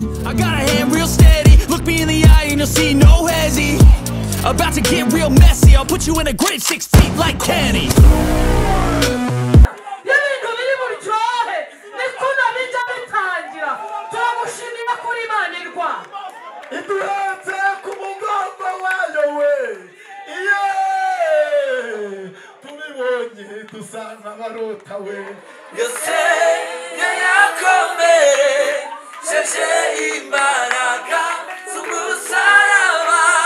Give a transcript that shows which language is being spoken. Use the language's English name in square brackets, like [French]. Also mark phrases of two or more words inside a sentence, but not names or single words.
[English] I got a hand real steady. Look me in the eye and you'll see no hesi. About to get real messy. I'll put you in a grave six feet like Kenny. Y'all ain't gonna believe what he tried. [Kinyarwanda] Ni kuno bijya bitangira. Turagushimira kuri Imana irwa. Iduhetse ku mugongo wayo we. Iye! Tubibonye dusa nk'abarota we. Yose yayakomeye, sheje imbaraga z'umusaraba.